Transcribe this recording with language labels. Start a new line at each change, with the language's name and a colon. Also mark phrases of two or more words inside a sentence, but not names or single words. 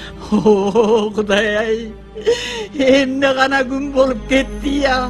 Kazakh: Құдай ай,
Kyrgyz: эмне гана күн болуп кетти я.